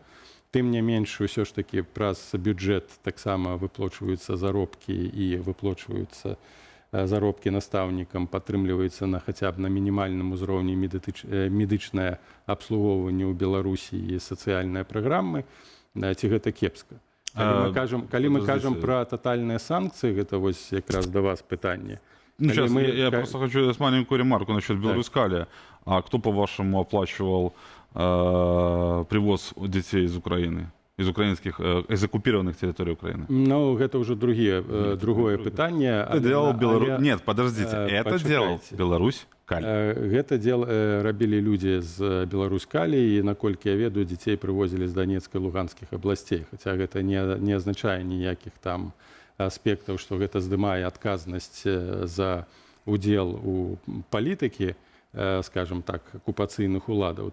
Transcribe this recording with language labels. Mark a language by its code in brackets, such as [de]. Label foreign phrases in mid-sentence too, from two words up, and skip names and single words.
[be] Тым не менш, усё ж такі праз бюджэт таксама выплачваюцца заробкі і выплачваюцца заробкі настаўнікам, падтрымліваецца на хаця б на мінімальным узроўні медычнае абслугоўванне ў Беларусі і сацыяльныя праграмы. Ці гэта кепска? Калі мы кажам пра татальныя санкцыі, гэта вось якраз да вас пытанне. [ru] Сейчас я просто хочу дать маленькую ремарку насчет Беларусь-Калия. А кто, по-вашему, оплачивал привоз детей из Украины? Из оккупированных территорий Украины? [be] Ну, гэта уже другое пытанне. [ru] Нет, подождите. Это делал Беларусь-Калий. [be] Гэта рабілі людзі з Беларусь-Калій, і, наколькі я ведаю, дзяцей прывозілі з Донецкай, Луганскіх абласцей. Хаця гэта не азначае ніякіх там аспектаў, што гэта здымае адказнасць за удзел у палітыкі, скажем так, акупацыйных уладаў.